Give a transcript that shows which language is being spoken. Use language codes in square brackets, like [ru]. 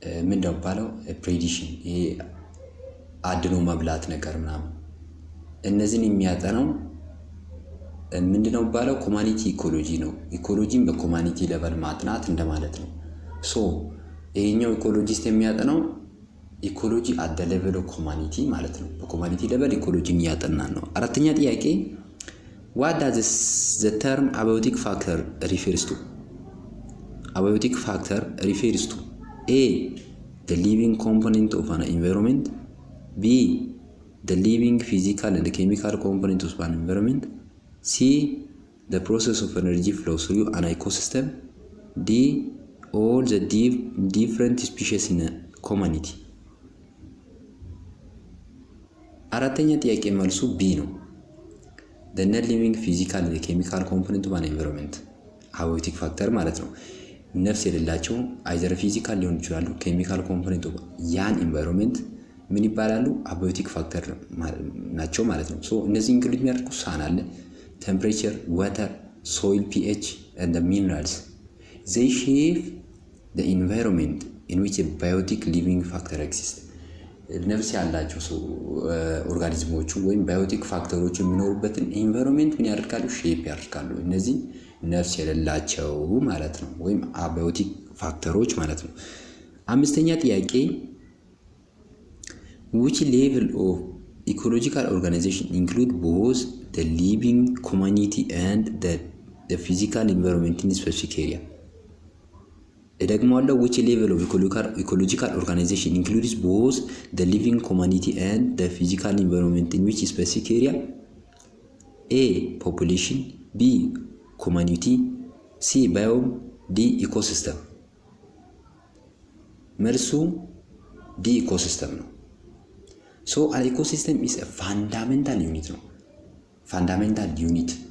[am] ምንድነው ባለው predation አድኖ መብላት ነገር ምናምን እነዚህን የሚያጠናው ምንድነው ባለው ኮሚኒቲ ኢኮሎጂ ነው። ኢኮሎጂን በኮሚኒቲ ሌቨል ማጥናት እንደማለት ነው። ሶ ይሄኛው ኢኮሎጂስት የሚያጠናው [en] ኢኮሎጂ አት ዘ ሌቨል ኦፍ ኮሚኒቲ [am] ማለት ነው። በኮሚኒቲ ሌቨል ኢኮሎጂን ያጠናን ነው። አራተኛ ጥያቄ [en] what does the term abiotic factor refers to? Abiotic factor refers to A. the living component of an environment. B. the living physical and chemical component of an environment. C. the process of energy flow through an ecosystem. D. all the different species in a community. [am] አራተኛ ጥያቄ መልሱ B ነው። [en] the non living physical and chemical component of an environment [am] abiotic factor ማለት ነው። ነፍስ የሌላቸው አይዘር ፊዚካል ሊሆን ይችላሉ ኬሚካል ኮምፖነንት ያን ኢንቫይሮንመንት ምን ይባላሉ? አባዮቲክ ፋክተር ናቸው ማለት ነው። ሶ እነዚህ ኢንክሉድ የሚያደርጉ ሳን አለ፣ ቴምፕሬቸር፣ ዋተር፣ ሶይል ፒኤች [en] and the minerals. They shape the environment in which a biotic living factor exists. [am] ነፍስ ያላቸው ሰው ኦርጋኒዝሞቹ ወይም ባዮቲክ ፋክተሮቹ የሚኖሩበትን ኢንቫይሮንሜንት ምን ያደርጋሉ? ሼፕ ያደርጋሉ። እነዚህ ነፍስ የሌላቸው ማለት ነው፣ ወይም አባዮቲክ ፋክተሮች ማለት ነው። አምስተኛ ጥያቄ [en] which level of ecological organization include both the living community and the physical environment in specific area? [am] ደግሞ አለው [en] which level of ecological organization includes both the living community and the physical environment in which specific area? A population, B community, C biome, D ecosystem። [am] መልሱ D ecosystem ነው። [en] ሶ an ecosystem is a fundamental unit ነው። ፋንዳሜንታል ዩኒት